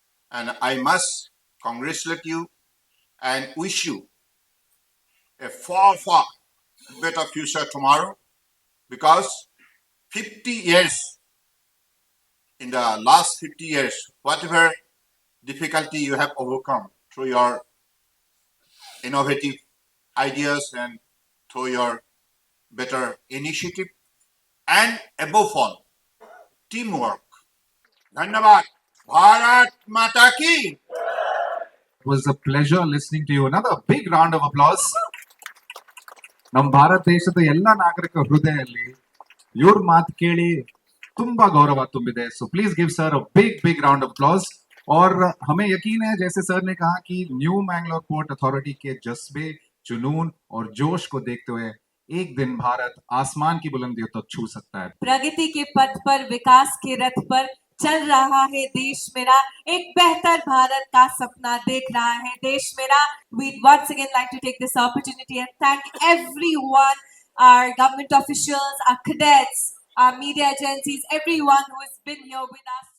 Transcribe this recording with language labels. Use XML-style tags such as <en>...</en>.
<en>And I must congratulate you and wish you a far, far better future tomorrow, because 50 years, in the last 50 years, whatever difficulty you have overcome through your innovative ideas and through your better initiative and above all, teamwork.</en> <hi>Dhanyavad. Bharat Mata Ki.</hi> <en>It was a pleasure listening to you. Another big round of applause.</en> <kn>ನಮ್ಮ ಭಾರತ ದೇಶದ ಎಲ್ಲ ನಾಗರಿಕ ಹೃದಯದಲ್ಲಿ ಇವ್ರ ಮಾತು ಕೇಳಿ ತುಂಬಾ ಗೌರವ ತುಂಬಿದೆ.</kn> <en>So please give sir a big round of applause.</en> <hi>और हमें यकीन है, जैसे सर ने कहा, कि न्यू मैंगलोर पोर्ट अथॉरिटी के जज्बे, जुनून और जोश को देखते हुए एक दिन भारत आसमान की बुलंदियों तक छू सकता है. प्रगति के पथ पर, विकास के रथ पर चल रहा है देश मेरा, एक बेहतर भारत का सपना देख रहा है देश मेरा.</hi> <en>We'd once again like to take this opportunity and thank everyone, our government officials, our cadets, our media agencies, everyone who has been here with us.</en>